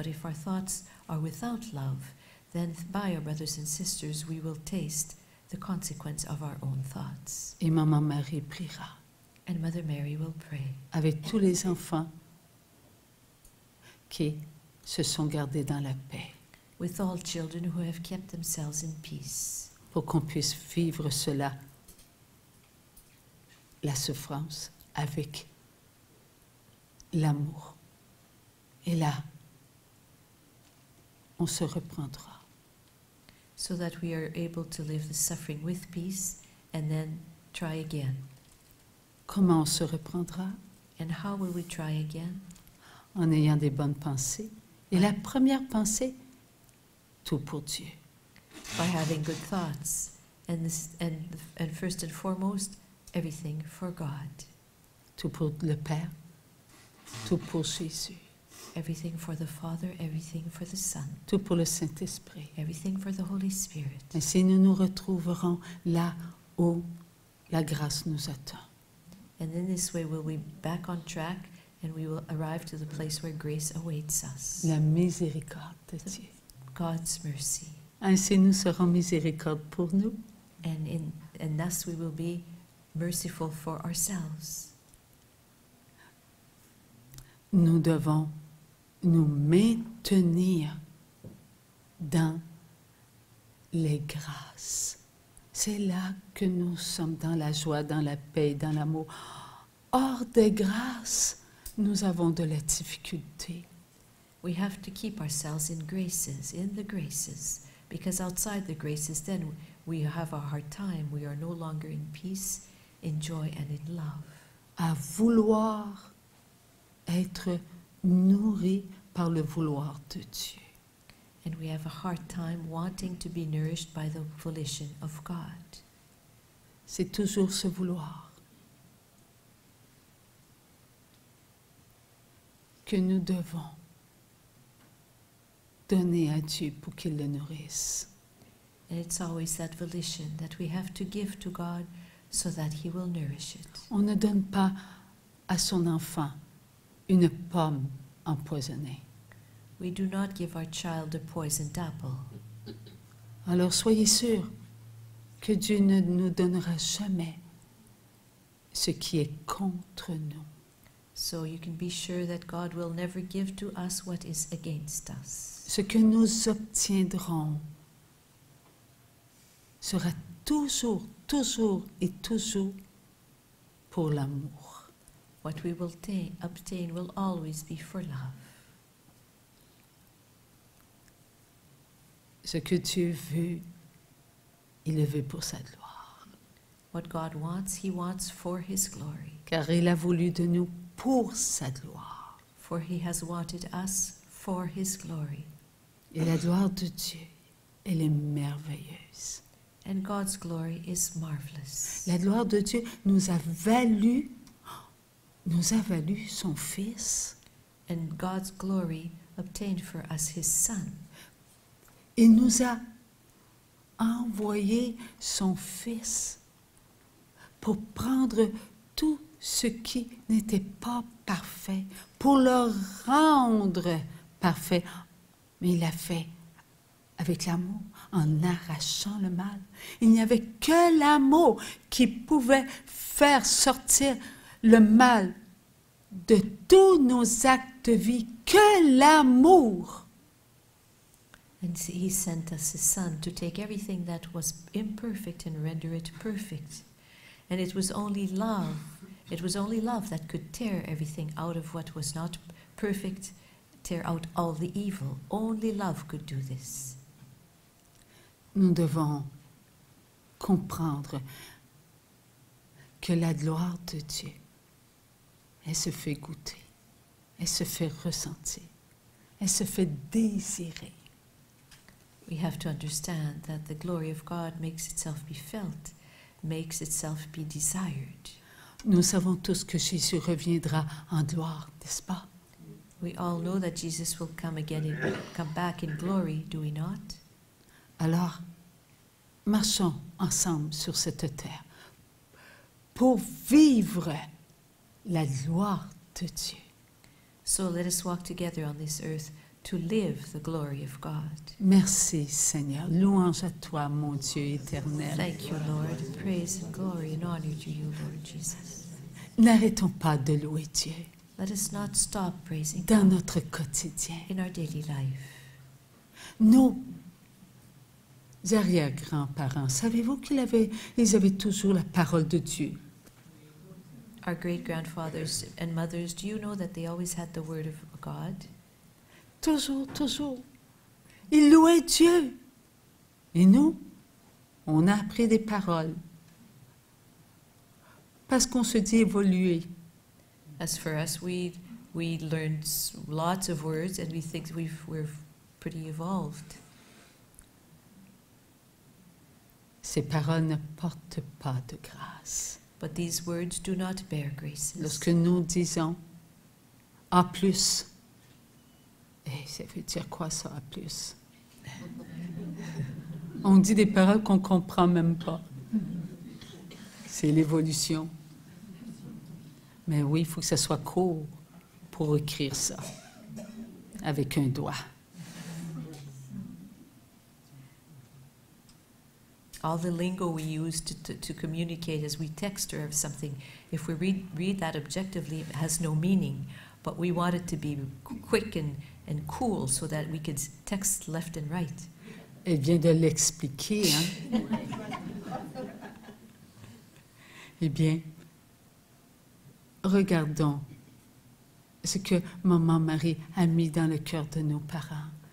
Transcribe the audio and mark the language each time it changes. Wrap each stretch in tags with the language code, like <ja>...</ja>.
<en>But if our thoughts are without love, then by our brothers and sisters, we will taste the consequence of our own thoughts.</en> <fr>Et Maman Marie priera</fr> <en>And Mother Mary will pray</en> <fr>avec tous les enfants qui se sont gardés dans la paix,</fr> <en>with all children who have kept themselves in peace,</en> <fr>pour qu'on puisse vivre cela, la souffrance, avec l'amour. Et là, on se reprendra.</fr> <en>so that we are able to live the suffering with peace and then try again.</en> <fr>Comment on se reprendra?</fr> <en>And how will we try again?</en> <fr>En ayant des bonnes pensées. Et la première pensée, tout pour Dieu.</fr> <en>By having good thoughts, and first and foremost, everything for God.</en> <fr>Tout pour le Père, tout pour Jésus,</fr> <en>Everything for the Father, everything for the Son,</en> <fr>tout pour le Saint-Esprit.</fr> <en>everything for the Holy Spirit.</en> <fr>Ainsi, nous nous retrouverons là où la grâce nous attend.</fr> <en>And in this way we'll be back on track and we will arrive to the place where grace awaits us.</en> <fr>La miséricorde de Dieu.</fr> <en>God's mercy.</en> <fr>Ainsi, nous serons miséricordes pour nous.</fr> <en>And thus we will be merciful for ourselves.</en> <fr>Nous devons nous maintenir dans les grâces. C'est là que nous sommes dans la joie, dans la paix, dans l'amour. Hors des grâces, nous avons de la difficulté.</fr> <en>We have to keep ourselves in the graces, because outside the graces then we have a hard time. We are no longer in peace, in joy and in love.</en> <fr>À vouloir être nourris par le vouloir de Dieu.</fr> <en>And we have a hard time wanting to be nourished by the volition of God.</en> <fr>C'est toujours ce vouloir que nous devons donner à Dieu pour qu'il le nourrisse.</fr> <en>And it's always that volition that we have to give to God so that He will nourish it.</en> <fr>On ne donne pas à son enfant une pomme empoisonnée.</fr> <en>We do not give our child a poisoned apple.</en> <fr>Alors soyez sûrs que Dieu ne nous donnera jamais ce qui est contre nous.</fr> <en>So you can be sure that God will never give to us what is against us.</en> <fr>Ce que nous obtiendrons sera toujours, toujours et toujours pour l'amour.</fr> <en>What we will obtain will always be for love.</en> <fr>Ce que Dieu veut, il le veut pour sa gloire.</fr> <en>What God wants, He wants for His glory.</en> <fr>Car il a voulu de nous pour sa gloire.</fr> <en>For He has wanted us for His glory.</en> <fr>Et la gloire de Dieu, elle est merveilleuse.</fr> <en>And God's glory is marvelous.</en> <fr>La gloire de Dieu nous a valu son Fils.</fr> <en>And God's glory obtained for us His Son.</en> <fr>Il nous a envoyé son Fils pour prendre tout ce qui n'était pas parfait, pour le rendre parfait. Mais il l'a fait avec l'amour, en arrachant le mal. Il n'y avait que l'amour qui pouvait faire sortir le mal de tous nos actes de vie, que l'amour.</fr> <en>And He sent us His Son to take everything that was imperfect and render it perfect. And it was only love that could tear everything out of what was not perfect, tear out all the evil. Only love could do this.</en> <fr>Nous devons comprendre que la gloire de Dieu, elle se fait goûter, elle se fait ressentir, elle se fait désirer.</fr> <en>We have to understand that the glory of God makes itself be felt, makes itself be desired.</en> <fr>Nous savons tous que Jésus reviendra en gloire, n'est-ce pas?</fr> <en>We all know that Jesus will come back in glory, do we not?</en> <fr>Alors, marchons ensemble sur cette terre pour vivre la gloire de Dieu.</fr> <en>So let us walk together on this earth to live the glory of God.</en> <fr>Merci Seigneur. Louange à toi, mon Dieu éternel.</fr> <en>Thank you, Lord. Praise and glory and honor to you, Lord Jesus.</en> <fr>N'arrêtons pas de louer Dieu</fr> <en>Let us not stop praising</en> <fr>dans</fr> <en>God</en> <fr>notre quotidien.</fr> <en>in our daily life.</en> <fr>Nos arrière-grands-parents, savez-vous qu'ils avaient toujours la parole de Dieu?</fr> <en>Our great-grandfathers and mothers, do you know that they always had the word of God?</en> <fr>Toujours, toujours. Ils louaient Dieu. Et nous, on a appris des paroles. Parce qu'on se dit évoluer.</fr> <en>As for us, we learned lots of words and we think we're pretty evolved.</en> <fr>Ces paroles ne portent pas de grâce.</fr> <en>But these words do not bear graces.</en> <fr>Lorsque nous disons « à plus », et ça veut dire quoi ça, « à plus » On dit des paroles qu'on ne comprend même pas. C'est l'évolution. Mais oui, il faut que ça soit court pour écrire ça, avec un doigt.</fr> <en>All the lingo we use to communicate as we text or something, if we read that objectively, it has no meaning. But we want it to be quick and cool so that we could text left and right.</en> <fr>Elle vient de l'expliquer, hein? Eh bien, regardons ce que Maman Marie a mis dans le cœur de nos parents.</fr>